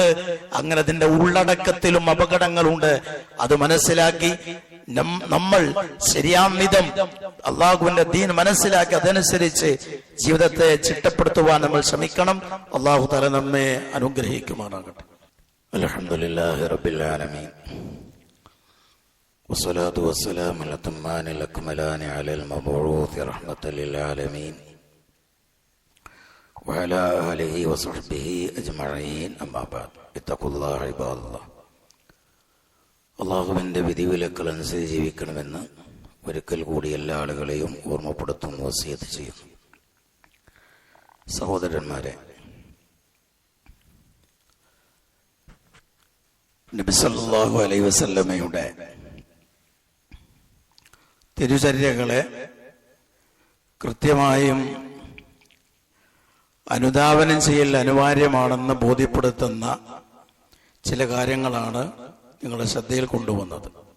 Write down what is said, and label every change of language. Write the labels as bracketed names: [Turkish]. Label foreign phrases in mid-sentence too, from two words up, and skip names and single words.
[Malayalam] അങ്ങനെ അതിന്റെ ഉള്ളടക്കത്തിലും അപകടങ്ങളുണ്ട്. അത് മനസ്സിലാക്കി നമ്മൾ ശരിയാം വിധം അള്ളാഹുവിന്റെ ദീൻ മനസ്സിലാക്കി അതനുസരിച്ച് ജീവിതത്തെ ചിട്ടപ്പെടുത്തുവാൻ നമ്മൾ ശ്രമിക്കണം. [Arabic] الله تعالى [Malayalam] നമ്മെ അനുഗ്രഹിക്കുമാറാകട്ടെ. [Arabic] الحمد لله رب العالمين والصلاة والسلام الأتمان الأكملان على المبعوث رحمة للعالمين وعلى آله وصحبه أجمعين أما بعد اتقوا الله عباد الله [Malayalam] അള്ളാഹുവിൻ്റെ വിധിവിലക്കളനുസരിച്ച് ജീവിക്കണമെന്ന് ഒരിക്കൽ കൂടി എല്ലാ ആളുകളെയും ഓർമ്മപ്പെടുത്തുന്നു, വസിയത്ത് ചെയ്യുന്നു. സഹോദരന്മാരെ, നബി [Arabic] صلى الله عليه وسلم [Malayalam] തിരുചര്യകളെ കൃത്യമായും അനുധാവനം ചെയ്യൽ അനിവാര്യമാണെന്ന് ബോധ്യപ്പെടുത്തുന്ന ചില കാര്യങ്ങളാണ് നിങ്ങളുടെ ശ്രദ്ധയിൽ കൊണ്ടുവന്നത്.